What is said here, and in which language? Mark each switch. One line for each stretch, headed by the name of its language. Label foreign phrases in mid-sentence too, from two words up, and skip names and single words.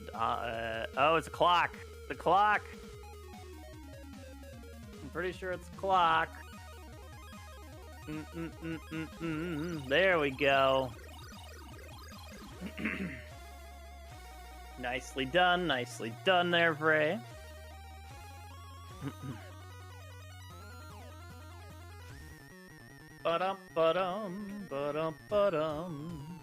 English: Oh, it's a clock. The clock. I'm pretty sure it's a clock. There we go. Nicely done there, Vray. Ba-dum, ba-dum, ba-dum, ba-dum.